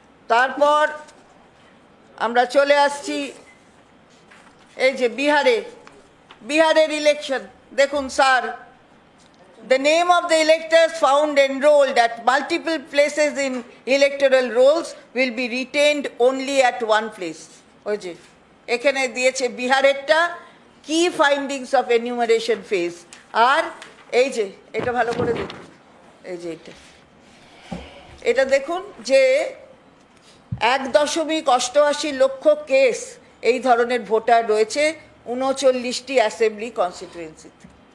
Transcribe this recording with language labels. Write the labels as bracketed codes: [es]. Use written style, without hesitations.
[bn] তারপর আমরা চলে আসছি এই যে বিহারের ইলেকশন দেখুন sir. [en] The name of the electors found enrolled at multiple places in electoral rolls will be retained only at one place. [bn] ওই যে এখানে দিয়েছে বিহারেরটা, কি [en] Findings of enumeration phase. [bn] আর এই যে এটা ভালো করে দেখুন, এই যে এটা দেখুন যে 1.88 লক্ষ কেস এই ধরনের ভোটার রয়েছে 39টি অ্যাসেম্বলি কনস্টিটিউয়েন্সিতে।